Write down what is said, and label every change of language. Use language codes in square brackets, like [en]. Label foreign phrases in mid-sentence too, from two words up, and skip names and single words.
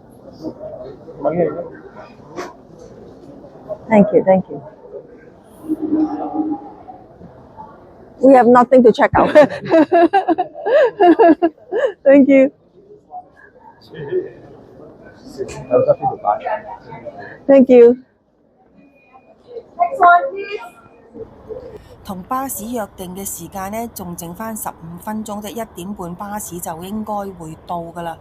[en] Thank you, thank you. We have nothing to check out. Thank you. Thank you. [yue] 同巴士約定嘅時間呢，仲剩翻15分鐘啫，1點半巴士就應該會到噶啦。